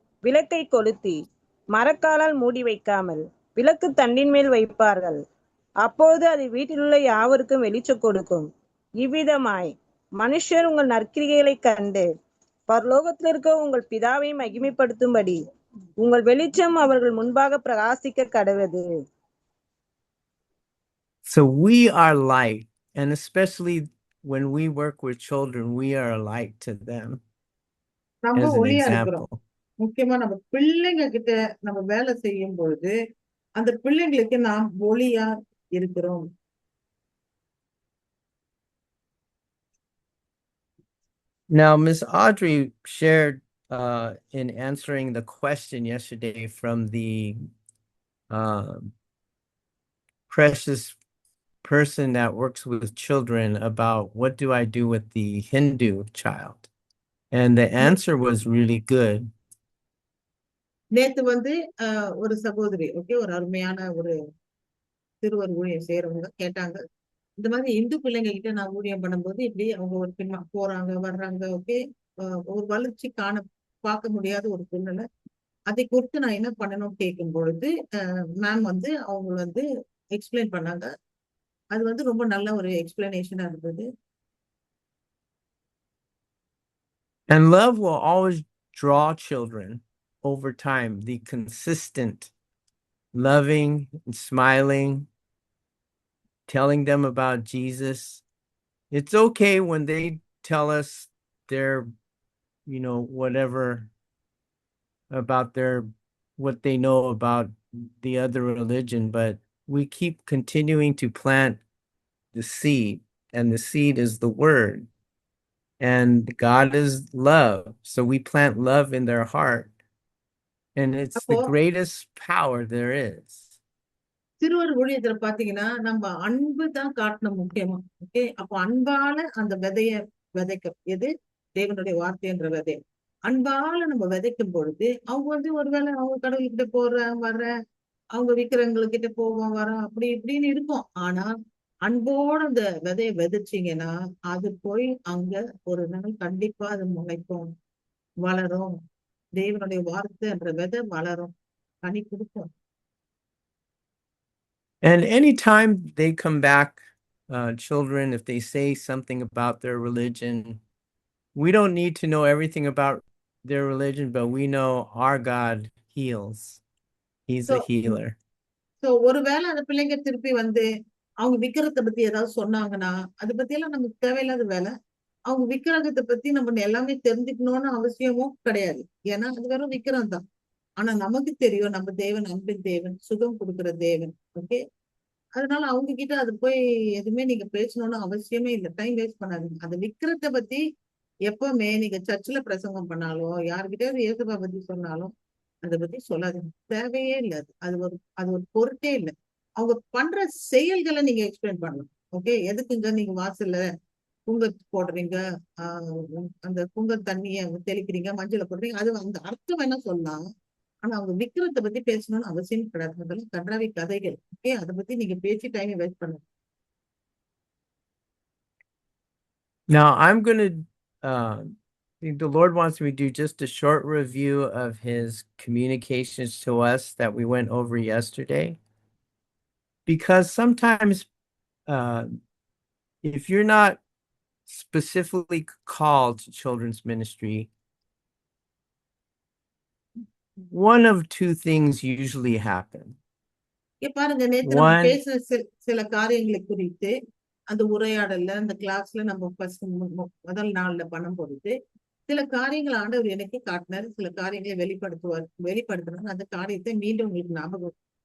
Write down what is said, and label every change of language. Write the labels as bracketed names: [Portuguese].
[Tamil] விளக்கை கொளுத்தி மரக்காலால் மூடி வைக்காமல் விளக்கு தண்டின் மேல் வைப்பார்கள். அப்போது அது வீட்டிலுள்ள யாவருக்கும் வெளிச்சம் கொடுக்கும். இவ்விதமாய் மனுஷர் உங்கள் நற்கிரிகளை கண்டு பரலோகத்தில் இருக்க உங்கள் பிதாவை மகிமைப்படுத்தும்படி உங்கள் வெளிச்சம் அவர்கள் முன்பாக பிரகாசிக்க கடவது. [English] So we are light, and especially when we work with children, we are a light to them. [Tamil] நம்ம ஒளியா இருக்கிறோம். முக்கியமா நம்ம பிள்ளைங்க கிட்ட நம்ம வேலை செய்யும் பொழுது அந்த பிள்ளைங்களுக்கு நாம் ஒளியா இருக்கிறோம். [English] Now, Ms. Audrey shared in answering the question yesterday from the precious person that works with children about what do I do with the Hindu child, and the answer was really good. [Tamil] நேத்து ஒரு சகோதரி ஒரு அருமையான ஒரு சிறுவர் ஊழியம் செய்யறவங்க கேட்டாங்க, இந்த மாதிரி இந்து பிள்ளைங்க கிட்ட நான் ஊழியம் பண்ணும்போது இப்படி அவங்க ஒரு பின்ன போறாங்க வர்றாங்க, ஒரு வளர்ச்சி பார்க்க முடியாத ஒரு சூழ்நிலை, அதை குறித்து நான் என்ன பண்ணணும்னு கேட்கும் பொழுது மேம் அவங்க எக்ஸ்பிளைன் பண்ணாங்க. அது ரொம்ப நல்ல ஒரு எக்ஸ்பிளனேஷனா இருந்தது. [English] And love will always draw children over time, the consistent loving and smiling, telling them about Jesus. It's okay when they tell us their, whatever about what they know about the other religion, but we keep continuing to plant the seed, and the seed is the word. And God is love. So we plant love in their heart. And it's the [Tamil] அப்போ [English] greatest power there is. [Tamil] சிறுவர் ஊழியத்துல பாத்தீங்கன்னா நம்ம அன்பு தான் காட்டணும் முக்கியமா. Okay, அப்போ அன்பால அந்த விதைய விதைக்க எது தேவனுடைய வார்த்தைன்ற விதை அன்பால நம்ம விதைக்கும் பொழுது அவங்க வந்து ஒருவேளை அவங்க கடவுள்கிட்ட வர்ற அவங்க விக்கிறவங்ககிட்ட போவோம் வரோம் அப்படி இப்படின்னு இருக்கும். ஆனா அன்போட அந்த விதைய விதைச்சீங்கன்னா அது போய் அங்க ஒரு நாள் கண்டிப்பா அது முளைக்கும், வளரும். தேவனுடைய வார்த்தைன்ற விதை வளரும், கனி கொடுக்கும். And anytime they come back, children, if they say something about their religion, we don't need to know everything about their religion, but we know our God heals. He's a healer. So ஒருவேளை அந்த பிள்ளைங்க திருப்பி வந்து அவங்க விக்கிரத்தை பத்தி ஏதாவது சொன்னாங்கன்னா அதை பத்தி எல்லாம் நமக்கு தேவையில்லாத வேலை. அவங்க விக்கிரகத்தை பத்தி நம்ம எல்லாமே தெரிஞ்சுக்கணும்னு அவசியமும் கிடையாது. ஏன்னா அது வெறும் விக்கிரம் தான். ஆனா நமக்கு தெரியும் நம்ம தேவன் அன்பின் தேவன், சுகம் கொடுக்கிற தேவன். ஓகே, அதனால அவங்க கிட்ட அது போய் எதுவுமே நீங்க பேசணும்னு அவசியமே இல்லை. [English] time waste [Tamil] பண்ணாதீங்க. அந்த விக்கிரத்தை பத்தி எப்பவுமே நீங்க சர்ச்சில் பிரசங்கம் பண்ணாலும் யாருக்கிட்டயாவது இயேசுவை பத்தி சொன்னாலும் அதை பத்தி சொல்லாதீங்க. தேவையே இல்லை. அது ஒரு பொருட்டே இல்லை. அவங்க பண்ற செயல்களை நீங்க எக்ஸ்பிளைன் பண்ணலாம். ஓகே, எதுக்குங்க நீங்க வாசல்ல குங்க போடுறீங்க, அந்த குங்க தண்ணிய தெளிக்கிறீங்க, மஞ்சளை போடுறீங்க, அது அந்த அர்த்தம் வேணா சொல்லலாம். ஆனா அவங்க விக்கிரத்தை பத்தி பேசணும்னு அவசியம் கிடையாது. அதெல்லாம் கன்றாவி கதைகள். ஓகே, அதை பத்தி நீங்க பேசி [English] time waste [Tamil] பண்ணுங்க. [English] Now I'm going to the Lord wants me to do just a short review of his communications to us that we went over yesterday. Because sometimes if you're not specifically called to children's ministry, one of two things usually happen. [Tamil] பாருங்க, நேத்து நம்ம பேசின சில காரியங்களை குறித்து அந்த உரையாடல்ல அந்த கிளாஸ்ல நம்ம முதல் நாள்ல பண்ணும் பொழுது சில காரியங்கள் ஆண்டவர் எனக்கு காட்டினார், சில காரியங்களை வெளிப்படுத்தினார். அந்த காரியத்தை மீண்டும் உங்களுக்கு ஞாபகம்.